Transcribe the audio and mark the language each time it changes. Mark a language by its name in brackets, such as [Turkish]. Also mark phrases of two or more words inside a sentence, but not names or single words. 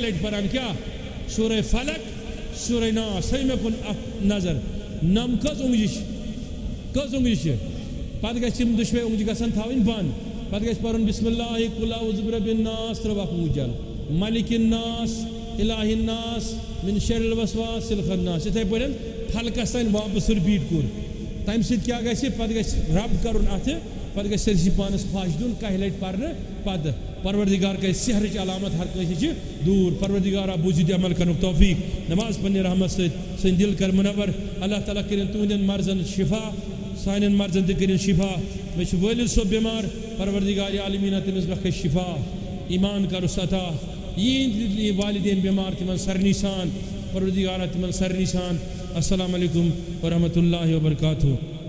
[Kashmiri] لٹہِ پران کیٛاہ سورہ فلق سورہ ناس تھٲیِو مےٚ کُن اکھ نظر نم کٔژ اونٛگجہِ چھِ پتہٕ گژھِ یِم دۄشوے اونٛگجہِ گژھن تھاوٕنۍ بنٛد پتہٕ گژھِ پرُن [Arabic] بسم اللہ قل اعوذ برب [Kashmiri] الناس ترٛٲوکھ اونٛگجن [Arabic] ملک الناس الہ الناس من شر الوسواس الخناس [Kashmiri] یِتھے پٲٹھۍ فلقس تانۍ واپس رِپیٖٹ کوٚر تمہِ سۭتۍ کیٛاہ گژھِ پتہٕ گژھِ رب کرُن اتھٕ پتہٕ گژھِ سٲرسٕے پانس پھش دیُن کاہہِ لٹہِ پرنہٕ پتہٕ پروردگار کرِ سحرٕچ علامت ہر کٲنٛسہِ نِش دوٗر پروردگارا بوٗزِتھ عمل کرنُک توفیٖق نماز پننہِ رحمت سۭتۍ سٲنۍ دل کر منور اللہ تعالیٰ کٔرِنۍ تُہنٛدٮ۪ن مرضن شفا سانٮ۪ن مرضن تہِ کٔرِنۍ شفا مےٚ چھُ وٲلِد صٲب بٮ۪مار پروردگار عالمیٖنہ تٔمِس بخش شفا ایمان کرُس عطا یِہِنٛدۍ والدین بٮ۪مار تِمن سارنٕے سان پروردگارا تِمن سارنٕے سان [Arabic] السلام علیکم ورحمۃ اللہ وبرکاتہ